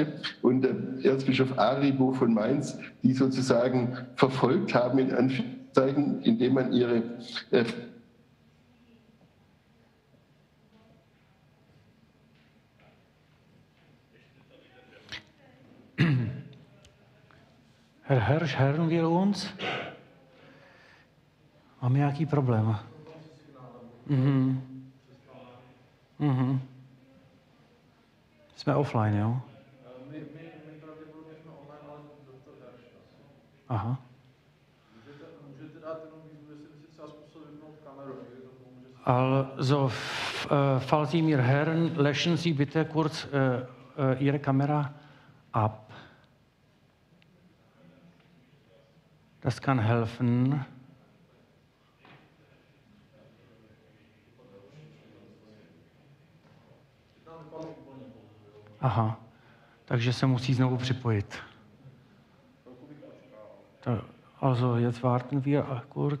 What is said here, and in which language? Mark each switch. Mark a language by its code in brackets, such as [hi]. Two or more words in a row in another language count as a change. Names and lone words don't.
[de] Und der Erzbischof Aribo von Mainz die sozusagen verfolgt haben, in Anführungszeichen, indem man ihre Herr Hersch, hören wir uns? [cs] Máme nějaký problém? Jsme offline, jo? My pravděpodobně jsme online, ale doktor Hersch. Aha. Můžete dát jenom výzvu, jestli by si třeba zkusil vypnout kameru. [de] Also, falls Sie mir hören, löschen Sie bitte kurz Ihre Kamera ab. Das kann helfen. [cs] Aha, takže se musí znovu připojit. [de] Also, jetzt warten wir kurz.